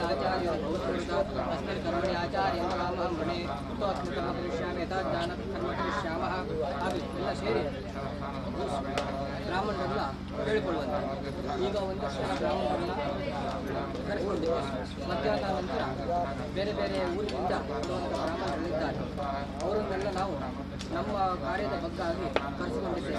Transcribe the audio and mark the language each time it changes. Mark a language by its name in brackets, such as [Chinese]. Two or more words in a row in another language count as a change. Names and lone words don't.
[Sanskrit] ಆಚಾರ್ಯ अस्मिन् कर्मणि आचार्य रामं मणे तोऽस्मिन् करिष्यामि यथा ज्ञानं कर्म करिष्यामः [Kannada] ಹಾಗೆ ಎಲ್ಲ ಸೇರಿ ಬ್ರಾಹ್ಮಣರೆಲ್ಲ ಹೇಳಿಕೊಳ್ಳುವಂತೆ ಈಗ ಒಂದಷ್ಟು ಬ್ರಾಹ್ಮಣರನ್ನ ಕರೆಸಿಕೊಂಡಿದ್ದೇವೆ. ಮಧ್ಯಾಹ್ನ ನಂತರ ಬೇರೆ ಬೇರೆ ಊರಿನಿಂದ ಬರುವಂಥ ಬ್ರಾಹ್ಮಣರಿದ್ದಾರೆ. ಅವರನ್ನೆಲ್ಲ ನಾವು ನಮ್ಮ ಕಾರ್ಯದ ಬಗ್ಗಾಗಿ ಕರೆಸಿಕೊಂಡಿದ್ದೇವೆ.